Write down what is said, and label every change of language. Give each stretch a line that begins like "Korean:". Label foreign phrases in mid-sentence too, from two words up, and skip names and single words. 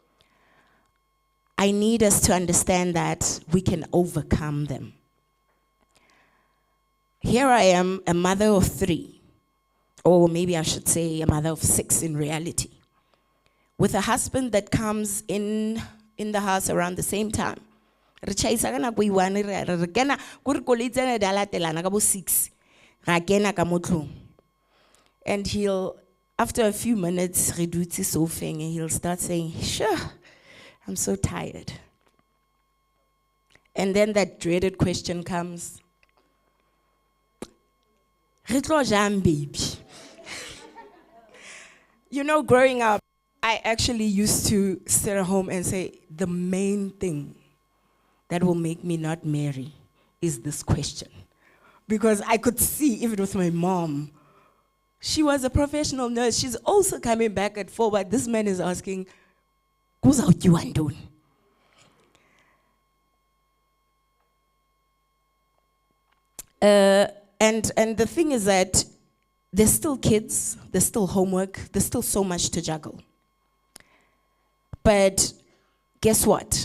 English: I need us to understand that we can overcome them. Here I am, a mother of 3, or maybe I should say a mother of 6 in reality. with a husband that comes in the house around the same time.
Southern Sotho: Re chaisa ka nako e one, re kena ko re koloi tsena di a latelana ka bo 6 ra kena ka mo tlong.
English: And he'll, after a few minutes,
Southern Sotho: re dutse sofeng,
English: and he'll start saying, sure, I'm so tired. And then that dreaded question comes,
Southern Sotho: re tlo jang,
English: baby? You know, growing up, I actually used to sit at home and say, the main thing that will make me not marry is this question. Because I could see, even with my mom, she was a professional nurse. She's also coming back at 4, but this man is asking,
Xhosa: kuzawutyiwa ntoni?
English: And the thing is that there's still kids, there's still homework, there's still so much to juggle. But guess what?